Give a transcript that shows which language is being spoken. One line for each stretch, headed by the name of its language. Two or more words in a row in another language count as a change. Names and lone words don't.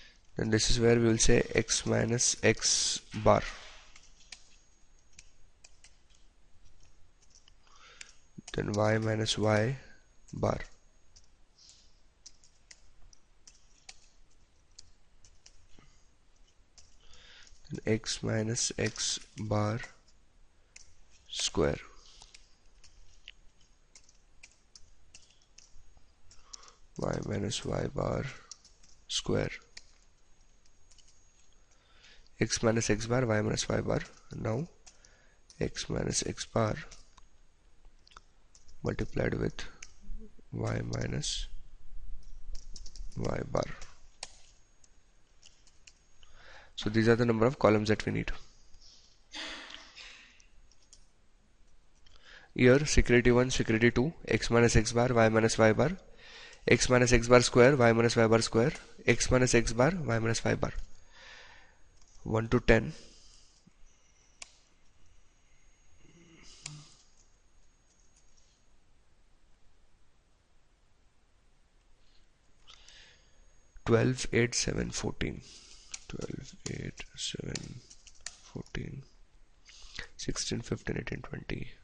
English: then this is where we will say x minus x bar, then y minus y bar, then x minus x bar square, y minus y bar square, x minus x bar, y minus y bar. Now x minus x bar multiplied with y minus y bar. So these are the number of columns that we need. Here security 1, security 2, x minus x bar, y minus y bar, x minus x bar square, y minus y bar square, x minus x bar, y minus y bar. 1 to 10. 12, 8, 7, 14. 12, 8, 7, 14, 16, 15, 18, 20.